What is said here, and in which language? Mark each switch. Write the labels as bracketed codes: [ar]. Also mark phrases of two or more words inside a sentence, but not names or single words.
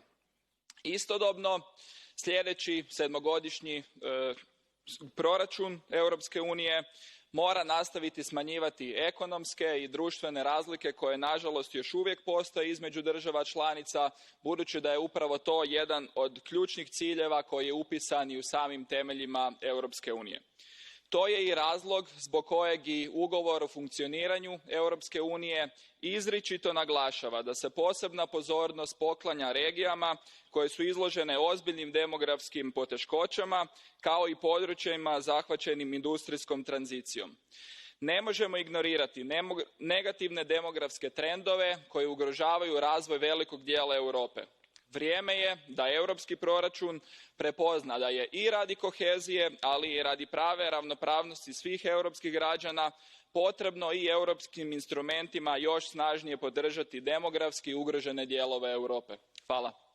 [hr] Istodobno, sljedeći sedmogodišnji proračun Europske unije mora nastaviti smanjivati ekonomske i društvene razlike koje nažalost još uvijek postoje između država članica, budući da je upravo to jedan od ključnih ciljeva koji je upisan i u samim temeljima Europske unije. To je i razlog zbog kojeg i ugovor o funkcioniranju Europske unije izričito naglašava da se posebna pozornost poklanja regijama koje su izložene ozbiljnim demografskim poteškoćama, kao i područjima zahvaćenim industrijskom tranzicijom. Ne možemo ignorirati negativne demografske trendove koji ugrožavaju razvoj velikog dijela Europe. Vrijeme je da europski proračun prepozna da je i radi kohezije, ali i radi prave ravnopravnosti svih europskih građana potrebno i europskim instrumentima još snažnije podržati demografski ugrožene dijelove Europe. Hvala.